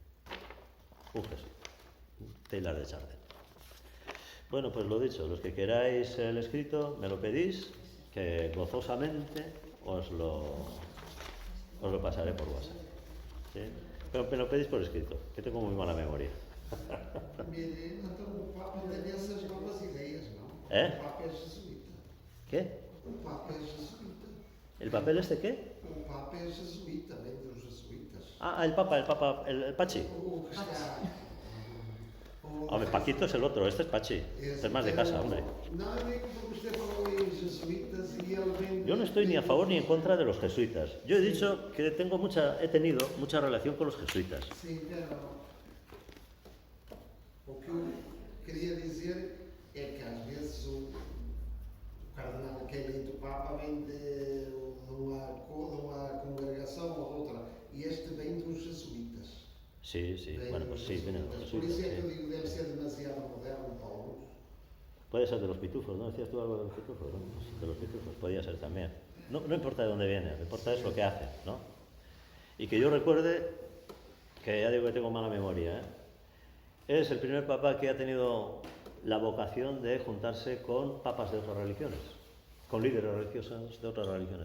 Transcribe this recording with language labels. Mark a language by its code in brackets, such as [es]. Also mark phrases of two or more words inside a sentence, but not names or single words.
[es] Teilhard de Chardin. Bueno, pues lo dicho, los que queráis el escrito, me lo pedís, que gozosamente os lo pasaré por WhatsApp. ¿Sí? Pero me lo pedís por escrito, que tengo muy mala memoria. [pt] Então o Papa tem essas novas ideias, não? [es] ¿Eh? [pt] O Papa é jesuíta. [es] ¿Qué? [pt] O Papa é jesuíta. [es] ¿El papel este qué? [pt] O Papa é jesuíta, vem dos jesuítas. [es] Ah, el Pachi. [pt] O que está... [es] Hombre, Paquito es el otro, este es Pachi. Este es más de casa, hombre. [pt] Não, eu digo porque você falou em jesuítas e ele vem... [es] Yo no estoy ni a favor ni en contra de los jesuitas. Yo he dicho que he tenido mucha relación con los jesuitas. [pt] Sim, pero... O que eu queria dizer é que às vezes o cardenal que vem do Papa vem de uma congregação ou outra, e este vem dos jesuítas. [es] Sí, bueno, pues sí, vienen los [pt] Por [es] jesuitas. [pt] isso é que eu [es] Sí. [pt] digo, deve ser demasiado moderno para alguns. [es] Puede ser de los pitufos, ¿no? Decías tú algo de los pitufos, ¿no? Pues de los pitufos, podría ser también. No importa de dónde viene, lo que importa es lo que hace, ¿no? Y que yo recuerde, que ya digo que tengo mala memoria, ¿eh? Es el primer papa que ha tenido la vocación de juntarse con papas de otras religiones, con líderes religiosos de otras religiones.